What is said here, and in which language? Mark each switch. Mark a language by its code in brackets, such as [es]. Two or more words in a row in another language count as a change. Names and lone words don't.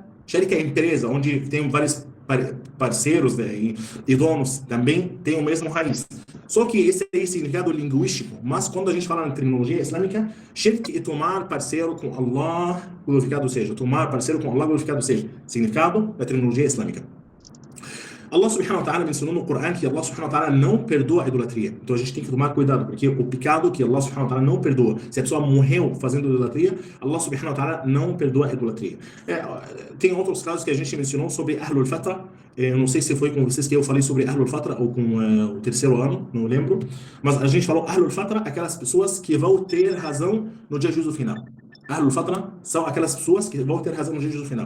[pt] Sharika é empresa, onde tem vários parceiros, né, e donos, também tem o mesmo raiz. Só que esse é o significado linguístico, mas quando a gente fala na terminologia islâmica, shirk é tomar parceiro com Allah, glorificado seja. Tomar parceiro com Allah, glorificado seja. Significado da terminologia islâmica. [ar] الله سبحانه وتعالى [pt] mencionou no Corão que [ar] الله سبحانه وتعالى [pt] não perdoa a idolatria. Então a gente tem que tomar cuidado, porque o pecado que [ar] الله سبحانه وتعالى [pt] não perdoa, se a pessoa morreu fazendo idolatria, [ar] الله سبحانه وتعالى [pt] não perdoa a idolatria. Tem outros casos que a gente mencionou sobre [ar] أهل الفترة. [pt] Eu não sei se foi com vocês que eu falei sobre [ar] أهل الفترة [pt] ou com o terceiro ano, não lembro. Mas a gente falou [ar] أهل الفترة, [pt] aquelas pessoas que vão ter razão no dia de juízo final. [ar] أهل الفترة [pt] são aquelas pessoas que vão ter razão no juízo final.